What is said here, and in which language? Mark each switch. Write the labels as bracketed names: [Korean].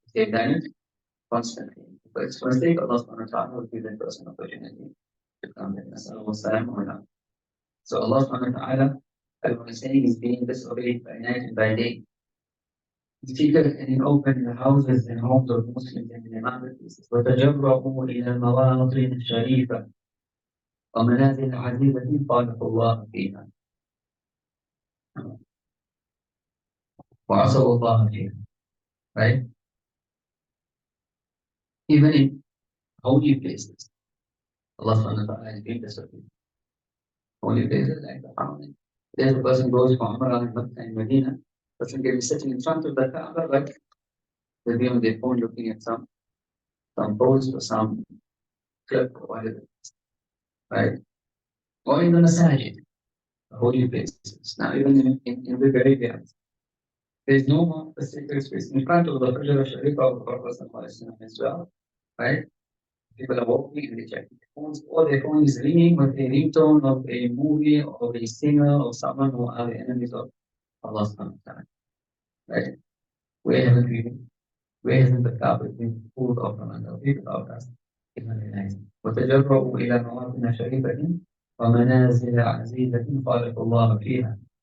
[English] They've done it constantly. If it's a mistake, Allah subhanahu wa ta'ala will give that person opportunity to come in. So Allah subhanahu wa ta'ala, as I was saying, is being disobeyed by night and by day. It's secret and open in the houses and homes of Muslims and in the marketplaces. [Arabic] وتجرؤوا إلى المواطن الشريفة ومنازل عزيزة خالق الله فيها وعصوا الله فيها. [English] Right? Even in holy places, Allah subhanahu wa ta'ala has been disobeyed. Holy places like the Haram. There's a person goes from Umar and Mecca and Medina, person can be sitting in front of the Kaaba, but they'll be on their phone looking at some post or some clip or whatever. Right? Or in the masajid, the holy places. Now, even in the graveyards, there's no more sacred space in front of the Hujra Sharif of the Prophet as well. Right? People are walking and they check their phones, or their phone is ringing with a ringtone of a movie or a singer or someone who are the enemies of Allah subhanahu wa ta'ala. Right? Where haven't we been? Where hasn't the carpet been pulled off from under people out us? [Arabic] وتجرؤوا إلى مواطن شريفة ومنازل عزيزة خالق الله فيها.